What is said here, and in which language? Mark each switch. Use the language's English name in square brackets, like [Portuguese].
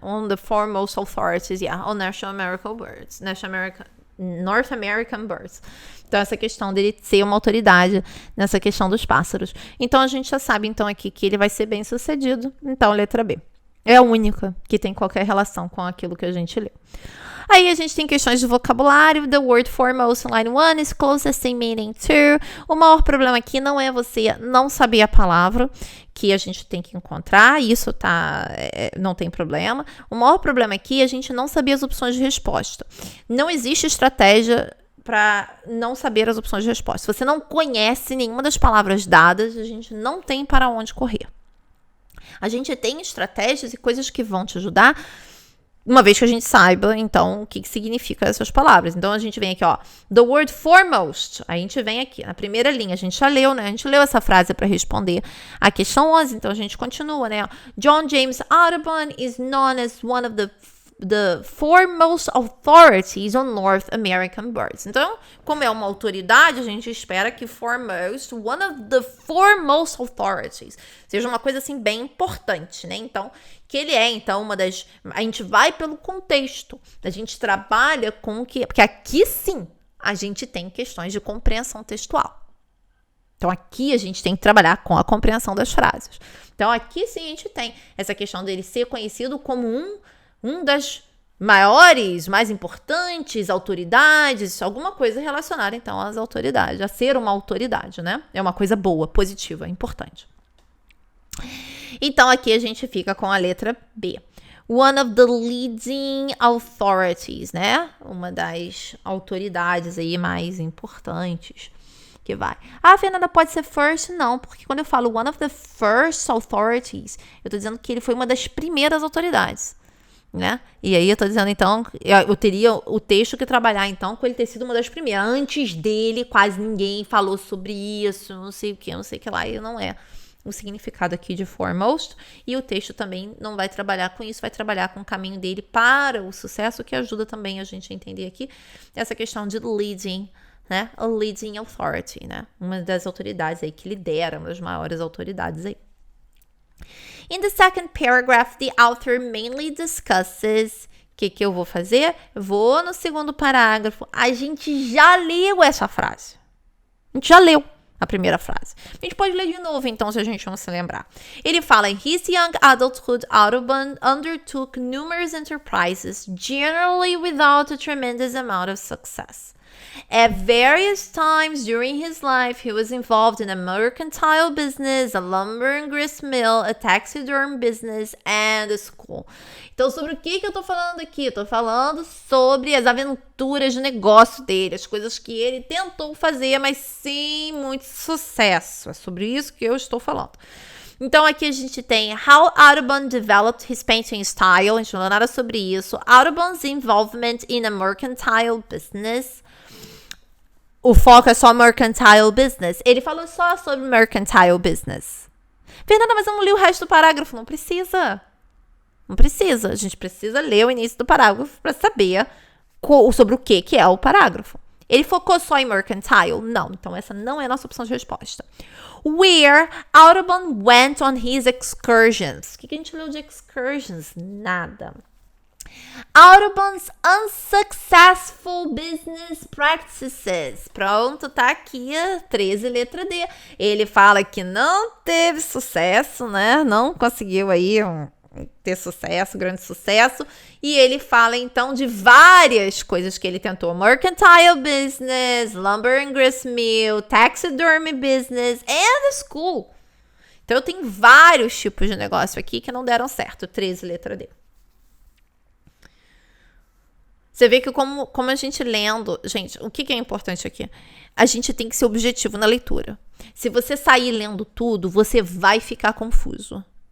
[English] On the foremost authorities, on National American Birds. North American Birds. [Portuguese] Então, essa questão dele ser uma autoridade nessa questão dos pássaros. Então, a gente já sabe, então, aqui que ele vai ser bem sucedido. Então, letra B. É a única que tem qualquer relação com aquilo que a gente leu. Aí, a gente tem questões de vocabulário. [English] The word foremost in line 1 is closest in meaning to. [Portuguese] O maior problema aqui não é você não saber a palavra que a gente tem que encontrar. Isso não tem problema. O maior problema aqui é a gente não saber as opções de resposta. Não existe estratégia para não saber as opções de resposta. Se você não conhece nenhuma das palavras dadas, a gente não tem para onde correr. A gente tem estratégias e coisas que vão te ajudar, uma vez que a gente saiba, então, o que significa essas palavras. Então, a gente vem aqui, ó, [English] the word foremost. [Portuguese] A gente vem aqui, na primeira linha, a gente já leu, né? A gente leu essa frase para responder a questão 11, então a gente continua, né? [English] John James Audubon is known as one of the foremost authorities on North American birds. [Portuguese] Então, como é uma autoridade, a gente espera que foremost, [English] one of the foremost authorities, [Portuguese] seja uma coisa assim bem importante, né? Então, que ele é, então, uma das... A gente vai pelo contexto, a gente trabalha com o que... Porque aqui, sim, a gente tem questões de compreensão textual. Então, aqui a gente tem que trabalhar com a compreensão das frases. Então, aqui, sim, a gente tem essa questão dele ser conhecido como um das maiores, mais importantes autoridades, alguma coisa relacionada, então, às autoridades, a ser uma autoridade, né? É uma coisa boa, positiva, importante. Então, aqui a gente fica com a letra B. [English] One of the leading authorities, né? [Portuguese] Uma das autoridades aí mais importantes que vai. Ah, Fernanda, pode ser first? Não, porque quando eu falo [English] one of the first authorities, [Portuguese] eu tô dizendo que ele foi uma das primeiras autoridades. Né? E aí eu tô dizendo, então, eu teria o texto que trabalhar, então, com ele ter sido uma das primeiras. Antes dele, quase ninguém falou sobre isso, não sei o que lá, e não é o significado aqui de foremost. E o texto também não vai trabalhar com isso, vai trabalhar com o caminho dele para o sucesso, que ajuda também a gente a entender aqui essa questão de leading né? [English] A leading authority, [Portuguese] né? Uma das autoridades aí que lidera, uma das maiores autoridades aí. [English] In the second paragraph, the author mainly discusses... [Portuguese] O que eu vou fazer? Eu vou no segundo parágrafo. A gente já leu essa frase. A gente já leu a primeira frase. A gente pode ler de novo, então, se a gente não se lembrar. Ele fala, [English] in his young adulthood, Audubon undertook numerous enterprises, generally without a tremendous amount of success. At various times during his life, he was involved in a mercantile business, a lumber and grist mill, a taxiderm business, and a school. [Portuguese] Então, sobre o que eu tô falando aqui? Eu tô falando sobre as aventuras de negócio dele, as coisas que ele tentou fazer, mas sem muito sucesso. É sobre isso que eu estou falando. Então, aqui a gente tem [English] How Audubon Developed His Painting Style. [Portuguese] A gente não leu nada sobre isso. [English] Audubon's Involvement in a Mercantile Business. [Portuguese] O foco é só mercantile business. Ele falou só sobre mercantile business. Fernanda, mas eu não li o resto do parágrafo. Não precisa. Não precisa. A gente precisa ler o início do parágrafo para saber sobre o que é o parágrafo. Ele focou só em mercantile? Não. Então, essa não é a nossa opção de resposta. [English] Where Audubon went on his excursions. [Portuguese] O que a gente leu de excursions? Nada. [English] Audubon's unsuccessful business practices. [Portuguese] Pronto, tá aqui a 13, letra D. Ele fala que não teve sucesso, né? Não conseguiu aí ter sucesso, grande sucesso. E ele fala, então, de várias coisas que ele tentou. [English] Mercantile business, lumber and grist mill, taxidermy business and school. [Portuguese] Então, eu tenho vários tipos de negócio aqui que não deram certo. 13, letra D. Você vê que como a gente lendo... Gente, o que é importante aqui? A gente tem que ser objetivo na leitura. Se você sair lendo tudo, você vai ficar confuso.